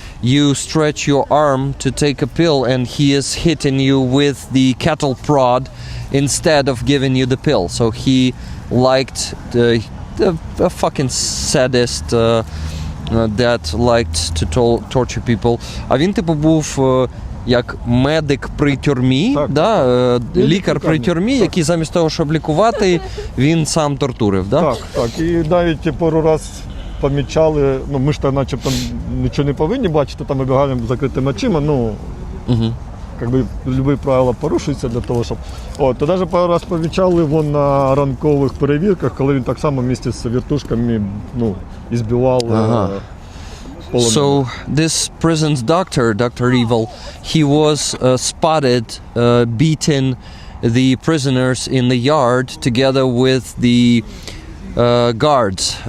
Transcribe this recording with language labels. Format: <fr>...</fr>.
<en>You stretch your arm to take a pill and he is hitting you with the cattle prod instead of giving you the pill. So he liked a fucking sadist that liked to torture people.</en> <uk>А він типу був як медик при тюрмі, да? Лікар при тюрмі, який замість того, щоб лікувати, він сам тортурив, да? Так. І навіть пару раз помічали, ну ми ж там начебто нічого не повинні бачити, там вибігаємо з закритими очима, ну, якби любі правила порушуються для того, щоб... То навіть пару раз помічали вон на ранкових перевірках, коли він так само вместе з вертушками, ну, ізбивав полонених.</uk> <en>So this prison's doctor, Dr. Evil, he was spotted beating the prisoners in the yard together with the guards.</en>